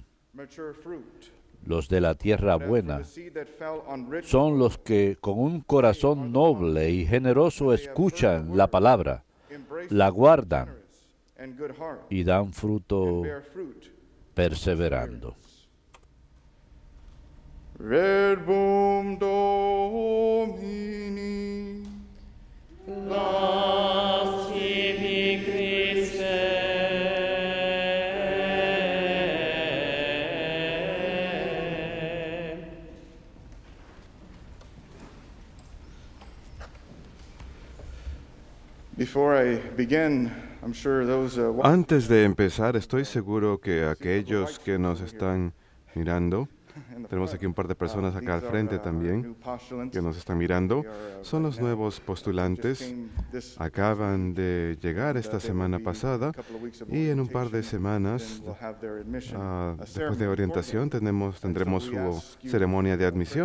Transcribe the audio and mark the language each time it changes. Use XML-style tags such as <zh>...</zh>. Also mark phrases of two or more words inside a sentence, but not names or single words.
<es>Los de la tierra buena son los que con un corazón noble y generoso escuchan la palabra, la guardan y dan fruto perseverando.</es> <la>Verbum Domini. Laus tibi Christe.</la> <en>Before I begin, I'm sure those</en> <es>Antes de empezar, estoy seguro que aquellos que nos están mirando, tenemos aquí un par de personas acá al frente también que nos están mirando, son los nuevos postulantes. Acaban de llegar esta semana pasada y en un par de semanas, después de orientación, tendremos su ceremonia de admisión.</es>